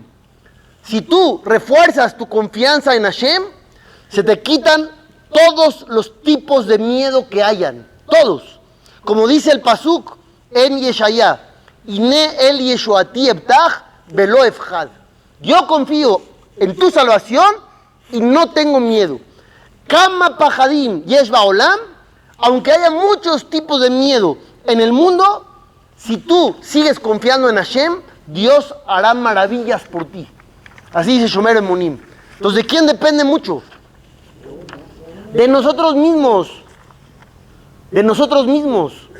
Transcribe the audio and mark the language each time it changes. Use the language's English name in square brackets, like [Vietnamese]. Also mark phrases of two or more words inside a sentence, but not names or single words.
[Spanish] Si tú refuerzas tu confianza en Hashem, se te quitan todos los tipos de miedo que hayan. Todos. Como dice el pasuk en Yeshaya, [Hebrew] הנה אל ישועתי אבטח ולא אפחד. [Spanish] Yo confío en tu salvación y no tengo miedo. [Hebrew] כמה פחדים יש בעולם, [Spanish] aunque haya muchos tipos de miedo en el mundo, si tú sigues confiando en Hashem, Dios hará maravillas por ti. Así dice Shomer Emunim. Entonces, ¿de quién depende mucho? De nosotros mismos. De nosotros mismos.